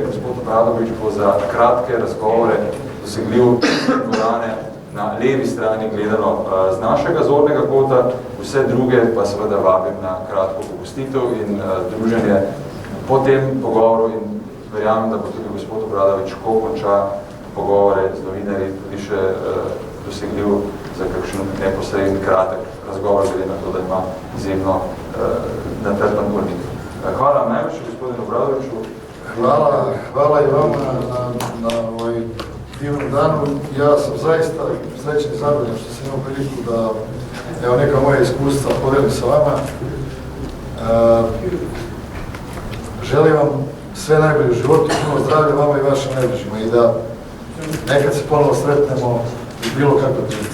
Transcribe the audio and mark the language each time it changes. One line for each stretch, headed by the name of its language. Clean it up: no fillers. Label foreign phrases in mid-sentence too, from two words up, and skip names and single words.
Slovenian: Gospod Obradović bo za kratke razgovore dosegljiv dvorane na levi strani gledano z našega zornega kota, vse druge pa seveda vabim na kratko popustitev in druženje po tem pogovoru in verjamem, da bo tudi gospod Obradović, ko konča pogovore z novinarji, tudi še dosegljiv za kakšen neposredni kratek razgovor, glede na to, da ima izjemno natrpan urnik.
Serbian: Hvala najveće, gospodinu Obradoviću. Hvala i vama na ovaj divnom danu. Ja sam zaista srećan i zadovoljan što sam imao priliku da evo neka moja iskustva podelim sa vama. Želim vam sve najbolje u životu, puno zdravlja vama i vašim najbližima i da nekad se ponovo sretnemo u bilo kakvoj prilici.